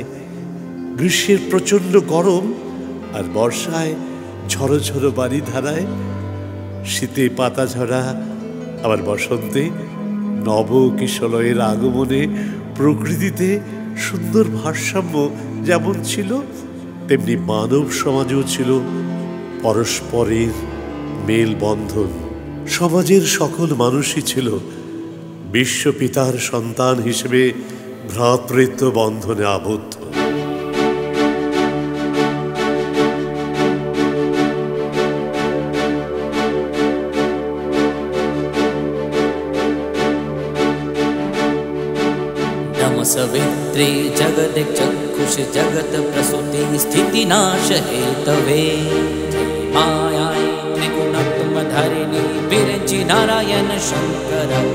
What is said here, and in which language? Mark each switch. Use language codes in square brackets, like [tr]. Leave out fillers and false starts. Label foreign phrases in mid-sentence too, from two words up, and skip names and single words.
[bn] গ্রীষ্মের প্রচণ্ড গরম আর বর্ষায় ঝড়ো ঝড়ো বাড়ি ধারায়, শীতে পাতা ঝরা আবার বসন্তে নব কিশলয়ের আগমনে প্রকৃতিতে সুন্দর ভারসাম্য যেমন ছিল, তেমনি মানব সমাজেও ছিল পরস্পরের মেলবন্ধন। সমাজের সকল মানুষই ছিল বিশ্বপিতার সন্তান হিসেবে ভ্রাতৃত্ব বন্ধনে আবদ্ধ। [sa] सवित्रे जगदिक् चक्षुष जगत प्रसूति स्थिति नाश हेतवे मायाय त्रिगुणात्मधारिणी विरचि नारायण शंकर